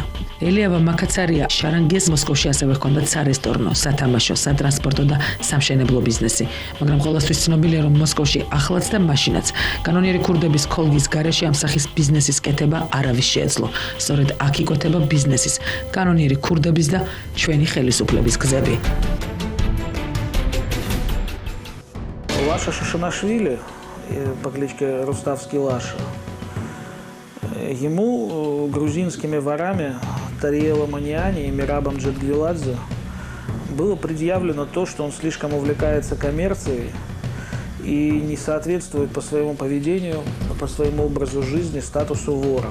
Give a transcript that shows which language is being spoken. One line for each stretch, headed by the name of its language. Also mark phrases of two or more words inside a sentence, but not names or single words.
Georgian: ელიავა მაკაცარია შარანგიას მოსკოვში ასევე ჰქონდათ სარესტორნო, სათამაშო, სატრანსპორტო და სამშენებლო ბიზნესი, მაგრამ ყოველთვის ცნობილია, რომ მოსკოვში ახლაც და მაშინაც კანონიერი ქურდების ქოლგის გარეშე ამ სახის ბიზნესის კეთება არავის შეეძლო. სწორედ აქ იკვეთება ბიზნესის, კანონიერი ქურდების და ჩვენი ხელისუფლების გზები.
Russian: Лаша Шишинашвили, по кличке Руставский Лаша, ему грузинскими ворами Тариелом Аниани и Мирабом Джадгвиладзе было предъявлено то, что он слишком увлекается коммерцией и не соответствует по своему поведению, по своему образу жизни статусу вора.